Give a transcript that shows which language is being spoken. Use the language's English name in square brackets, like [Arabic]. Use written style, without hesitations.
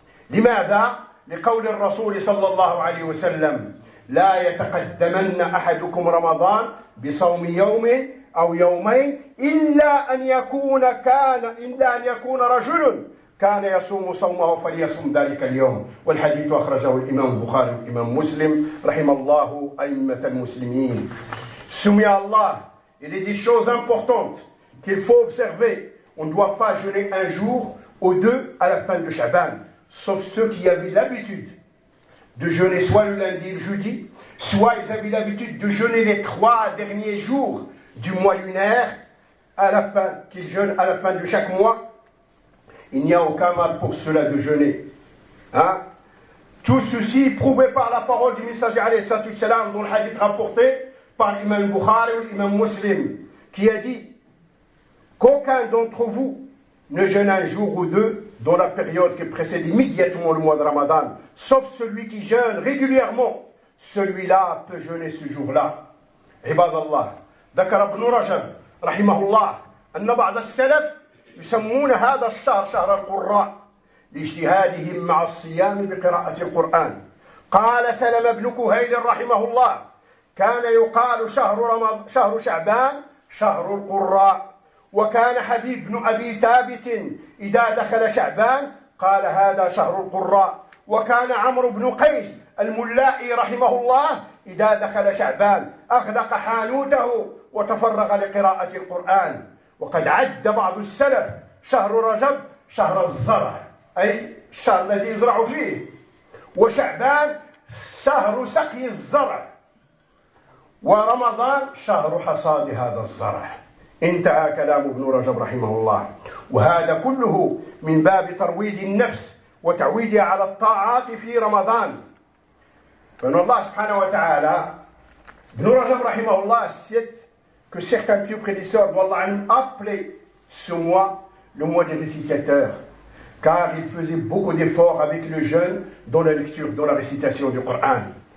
[Arabic] لماذا؟ لقول الرسول صلى الله عليه وسلم: لا يتقدمن أحدكم رمضان بصوم يوم أو يومين إلا أن يكون رجل كان يصوم صومه فليصوم ذلك اليوم. والحديث أخرجه الإمام البخاري والإمام مسلم رحم الله أئمة المسلمين. سمي الله. [French] Il est des choses importantes qu'il faut observer. On ne doit pas jeûner un jour ou deux à la fin de Shaban, sauf ceux qui avaient l'habitude de jeûner soit le lundi et le jeudi, soit ils avaient l'habitude de jeûner les trois derniers jours du mois lunaire, qu'ils jeûnent à la fin de chaque mois. Il n'y a aucun mal pour cela de jeûner. Hein? Tout ceci est prouvé par la parole du messager alayhi salam, dont le hadith rapporté par l'imam Bukhari ou l'imam Muslim, qui a dit qu'aucun d'entre vous ne jeûne un jour ou deux dans la période qui précède immédiatement le mois de Ramadan, sauf celui qui jeûne régulièrement. Celui-là peut jeûner ce jour-là. [Arabic] عباد الله ذكر ابن رجب رحمه الله أن بعض السلف يسمون هذا الشهر شهر القراء لاجتهادهم مع الصيام بقراءة القرآن. قال سلمة بن كهيل رحمه الله: كان يقال شهر شعبان شهر القراء. وكان حبيب بن أبي ثابت إذا دخل شعبان قال: هذا شهر القراء. وكان عمرو بن قيس الملائي رحمه الله إذا دخل شعبان أغلق حانوته وتفرغ لقراءة القرآن. وقد عد بعض السلف شهر رجب شهر الزرع، أي الشهر الذي يزرع فيه، وشعبان شهر سقي الزرع، ورمضان شهر حصاد هذا الزرع. انتهى كلام ابن رجب رحمه الله. وهذا كله من باب ترويض النفس وتعويدها على الطاعات في رمضان. فإن الله سبحانه وتعالى ابن رجب رحمه الله سيت [French] que certains pieux prédisseurs [Arabic] والله عنهم [French] appelé ce mois le mois des récitateurs, car il faisait beaucoup d'efforts avec le jeûne dans la lecture, dans la récitation du Coran.